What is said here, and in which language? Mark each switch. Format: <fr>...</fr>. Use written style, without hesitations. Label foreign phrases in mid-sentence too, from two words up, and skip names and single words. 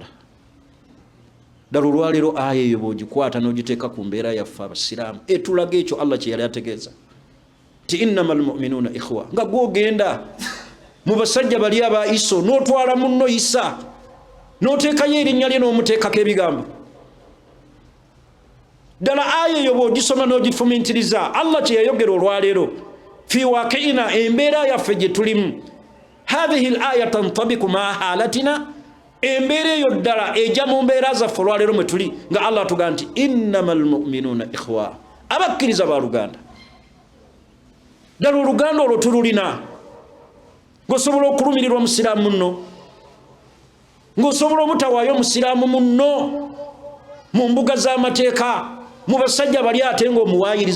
<lg>Ddala olwaleero aya eyo bw'ogikwata n'ogiteeka ku mbeera yaffe abasiraamu etulaga ekyo Allah kye yali ategeeza ti</lg> <ar>إنما المؤمنون إخوة,</ar> <lg>nga gwogenda mu basajja bali aba Iso n'otwala munno Isa n'oteekayo erinnya lye n'omuteekako ebigambo. Ddala aya eyo bw'ogisoma n'ogifumintiriza Allah kye yayogera olwaleero</lg> <ar>في واقعنا,</ar> <lg>embeera yaffe gye tulimu.</lg> <ar>هذه الآية تنطبق مع حالتنا,</ar> <lg>embeera eyo ddala ejja mu mbeera zaffe olwaleero mwe tuli, nga Allah atugaa nti</lg> <ar>إنما المؤمنون إخوة,</ar> <lg>abakkiriza baluganda. Ddala oluganda olwo tululina, ng'osobola okulumirirwa musiraamu munno, ng'osobola omutawaayo musiraamu munno mu mbuga z'amateeka, mu basajja bali ate ng'omuwaayiriza.</lg>